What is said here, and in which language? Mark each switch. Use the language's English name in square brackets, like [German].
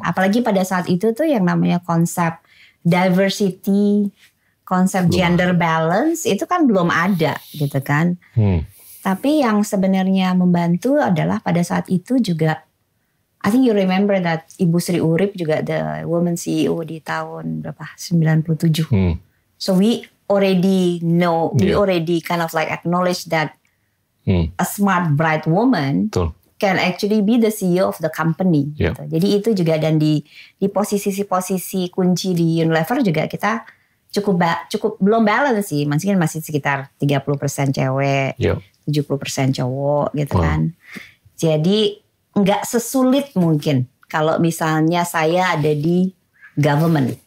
[Indonesian] Apalagi pada saat itu tuh yang namanya konsep diversity, konsep gender balance itu kan belum ada gitu kan. Tapi yang sebenarnya membantu adalah pada saat itu juga, [English] I think you remember that [Indonesian] Ibu Sri Urip juga [English] the woman CEO [Indonesian] di tahun berapa? 97. [English] So we already know, we already kind of like acknowledge that a smart, bright woman can actually be the CEO of the company. [Indonesian] Gitu. Jadi itu juga, dan di posisi-posisi kunci di Unilever juga kita cukup belum balance sih. Masih sekitar 30% cewek, 70% cowok gitu kan. Jadi nggak sesulit mungkin kalau misalnya saya ada di government.